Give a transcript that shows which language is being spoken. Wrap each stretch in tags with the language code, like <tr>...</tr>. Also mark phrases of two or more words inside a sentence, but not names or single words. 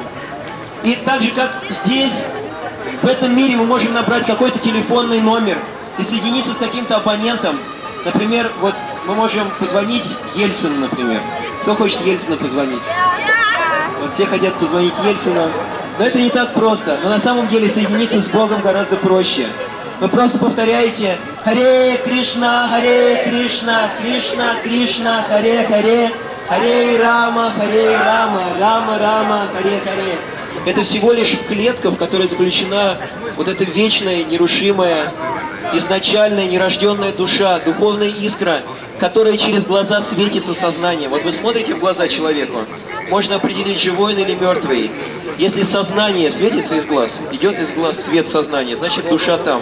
<ru>И так же, как здесь, в этом мире мы можем набрать какой-то телефонный номер и соединиться с каким-то абонентом. Например, вот мы можем позвонить Ельцину, например. Кто хочет Ельцину позвонить? Вот все хотят позвонить Ельцину. Но это не так просто. Но на самом деле соединиться с Богом гораздо проще. Вы просто повторяете</ru> <sa>हरे कृष्ण, कृष्ण कृष्ण, हरे हरे, हरे राम, राम राम, हरे हरे.</sa> <ru>Это всего лишь клетка, в которой заключена вот эта вечная, нерушимая, изначальная, нерожденная душа, духовная искра, которая через глаза светится сознанием. Вот вы смотрите в глаза человеку, можно определить, живой он или мертвый. Если сознание светится из глаз, идет из глаз свет сознания, значит душа там.</ru>